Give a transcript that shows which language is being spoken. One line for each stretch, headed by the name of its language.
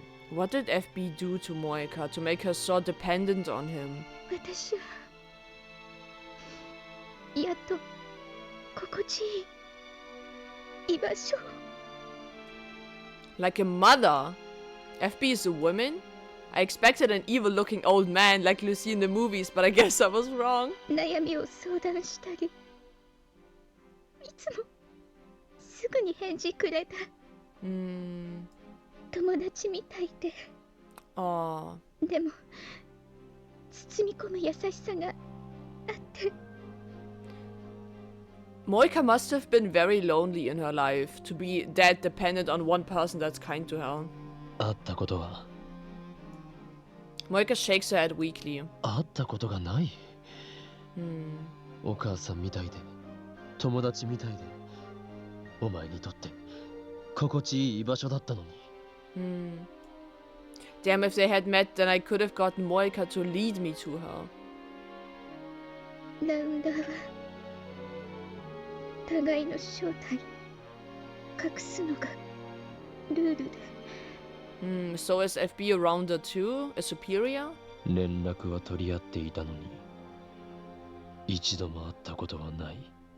English: What did FB do to Moika to make her so dependent on him?
Japanese: 私はやっと心地いい居場所を。
English: Like a mother? FB is a woman? I expected an evil-looking old man like you see in the movies, but I guess I was wrong.
Japanese: 悩みを相談したり、いつもすぐに返事くれた。友達みたいで、 Oh. でも包み込む優しさがあって、
English: Moika must have been very lonely in her life to be that dependent on one person that's kind to her.
Japanese: 会ったことは
English: Moika shakes her head weakly.
Japanese: 会ったことがない Hmm. お母さんみたいで友達みたいでお前にとって心地いい居場所だったのに Hmm.
English: Damn, if they had met, then I could have gotten Moika to lead me to her.
Japanese: ラウンダーは互いの正体隠すのがルールで、
English: So is FB a rounder too? A superior?
Japanese: 連絡は取り合っていたのに一度も会ったことはない